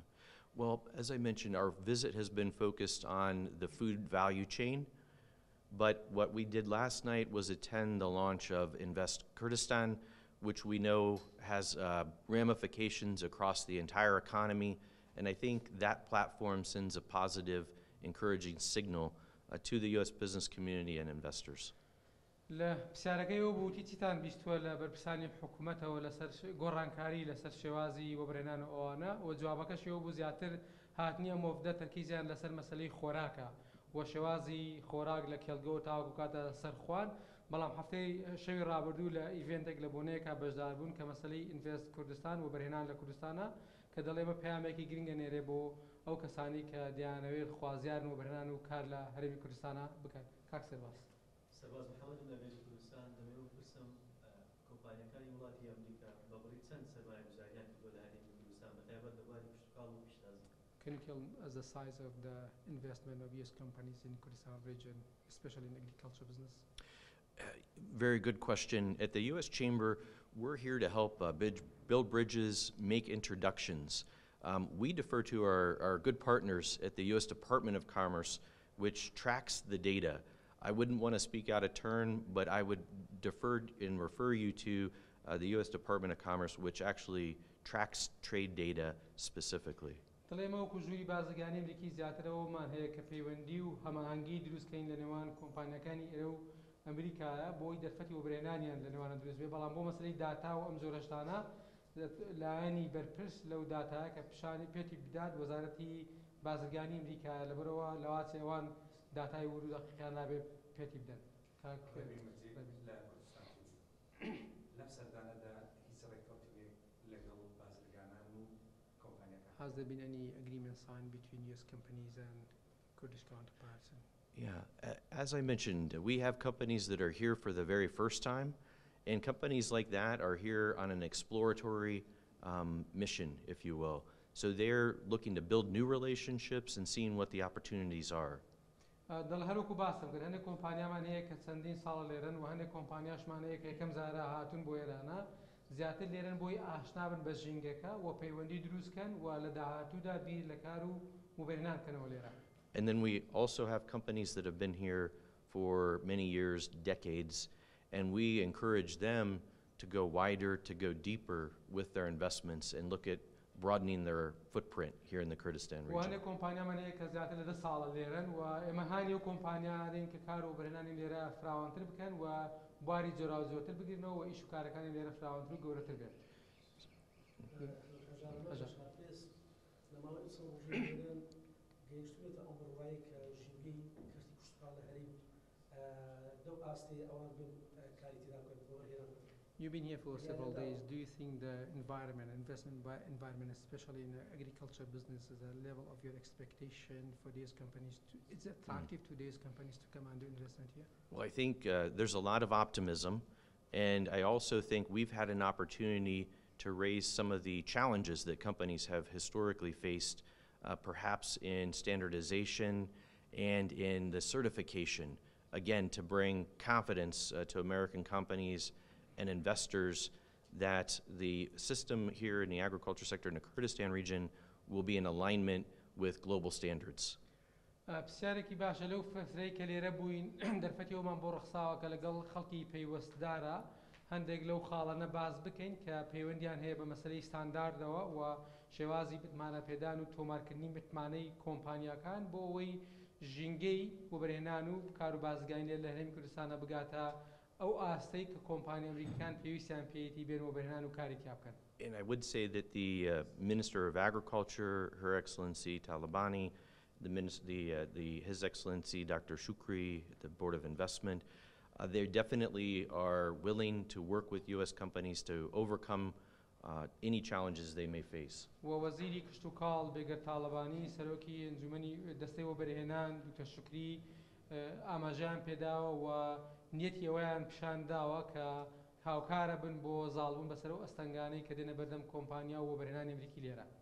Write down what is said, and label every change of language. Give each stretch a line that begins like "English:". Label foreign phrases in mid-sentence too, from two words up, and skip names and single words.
English: Well, as I mentioned, our visit has been focused on the food value chain, but what we did last night was attend the launch of Invest Kurdistan, which we know has ramifications across the entire economy. And I think that platform sends a positive, encouraging signal to the U.S. business community and investors.
Central Kurdish: لە پرسیارەکەی ئەو بووتی چیتان بیستووە لە بەرپرسانی حکوومەتەوە لەسەر گۆڕانکاری لەسەر شێوازی وەبرهێنان ئەوانە و جوابەکەشی ئەو بوو زیاتر هاتنیە مۆفدە تەرکیزیان لەسەر مەسەلەی خۆراکە و شێوازی خۆراک لە کێڵگە و تاوەکو کاتە سەرخوان بەڵام هەفتەی شەوی ڕابردوو لە ئیڤێنتێک لە بۆنەیەکە بەشدار بوون کە مەسەلەی ئینڤێست کوردستان و بەرهێنان لە کوردستانە کە دەڵێ بە پەیامێکی گرنگە نێرێ بۆ ئەو کەسانی کە دیانەوێت خوازیارن و بەرهێنان و کار لە هەرێمی کوردستانە بکەن. کاک سێباس. سەرباز محەممەد لە هەرێمی کوردستان دەمێ بپرسم کۆمپانیەکانی وڵاتی ئەمریکا بەبڕی چەند سەرمایە گوزاریان کردووە لە هەرێمی کوردستان بەتایبەت لە بواری پشتکاڵ و پیشتازی.
English: Can you tell us the size of the investment of US companies in Kurdistan region, especially in agriculture business? Very good question. At the U.S. Chamber, we're here to help build bridges, make introductions. We defer to our good partners at the U.S. Department of Commerce, which tracks the data. I wouldn't want to speak out of turn, but I would defer and refer you to the U.S. Department of Commerce, which actually tracks trade data specifically.
Central Kurdish: دەڵێمە وەکو ژووری بازرگانی ئەمریکی زیاترەوەمان هەیە کە پەیوەندی و هەماهەنگی دروستکەین لە نێوان کۆمپانیەکانی ئێرە و ئەمریکایە بۆی دەرفەتی و برهێنانیان لە نێوانە دروست بێ بەڵام بۆ مەسلەی داتا و ئەم جۆرە شتانە لایەنی بەرپرس لەو داتایە کە پیشانی پێتی بدات وەزارەتی بازرگانی ئەمریکایە لەبەرەوە لەوات ئێوان داتای ورود و دەقیقیان نابێ پێتی بدەن.
English: Has there been any agreement signed between US companies and Kurdish counterparts? Yeah, as I mentioned, we have companies that are here for the very first time, and companies like that are here on an exploratory mission, if you will. So they're looking to build new relationships and seeing what the opportunities are.
Central Kurdish: دڵ هەروکو باسم کرد هەندێک کۆمپانیامان هەیە کە چەندین ساڵ لێرن و هەندێک کۆمپانیاشمان هەیە کە یەکەم جارە هاتوون بۆ ئێرانە زیاتر لێرن بۆی ئاشنا بن بە ژینگەکە و پەیوەندی دروستکەن و لە داهاتوودا بیر لە کار و بەرهێنان کەنەوە لێرە.
English: And then we also have companies that have been here for many years, decades, and we encourage them to go wider, to go deeper with their investments and look at broadening their footprint here in the Kurdistan region.
Central Kurdish: وهندێک کۆمپانیامان هەیە کە زیاتر لە 10 ساڵە لێرن و ئێمە هانی و کۆمپانیانین کە کار و بەرهێنانی لێرە فراوانتر بکەن و بواری جۆرا و جۆرتر بگرنەوە و ئیش و کارەکانی لێرە فراوانتر و گەورەتر بێت. گەیشتوێتە ئەو بڕوایی کە ژینگەی کەرتی پشتکاڵ لە هەرێم دەو ئاستی ئەوان بن کاری تێدا بکەن بۆ بەرهێنان.
English: You've been here for several days. Do you think the environment, investment environment, especially in the agriculture business, is a level of your expectation for these companies? Is it attractive to these companies to come and do investment here? Well, I think there's a lot of optimism, and I also think we've had an opportunity to raise some of the challenges that companies have historically faced, perhaps in standardization and in the certification, again, to bring confidence to American companies and investors that the system here in the agriculture sector in the Kurdistan region will be in alignment with global standards.
Central Kurdish: پرسیارێکی باشە لەو فترەی کە لێرە بووین دەرفەتی ئەومان بۆ ڕەخساوە کە لەگەڵ خەڵکی پەیوەستدارە هەندێک لەو خاڵانە باز بکەین کە پەیوەندیان هەیە بە مەسەلەی ستانداردەوە و شێوازی بتمانە پێدان و تۆمارکردنی بتمانەی کۆمپانیاکان بۆ ئەوەی ژینگەی بۆ بەرهێنان و کار و بازرگانی لێر لە هەرێمی کوردستانە بگاتە ئەو ئاستەی کە کۆمپانی ئەمریکان پێویستیان پێیەتی بێن و بەرهێنان و کارێکیا بکەن.
English: And I would say that the Minister of Agriculture, Her Excellency Talabani, His Excellency Dr. Shukri, the Board of Investment, they definitely are willing to work with U.S. companies to overcome any challenges they may face.
Central Kurdish: ووزیری کشت و کاڵ بێگەر تاڵەبانی سەرۆکی ئەنجومەنی دەستەی بۆ بەرهێنان دکتۆر شوکری ئاماژەیان پێداوە و نیەتی ئەوەیان پیشانداوە کە هاوکارە بن بۆ زاڵبوون بەسەر ئەو ئەستەنگانەی کە دێنە بەردەم کۆمپانیا و بەرهێنانی ئەمریکی لێرە.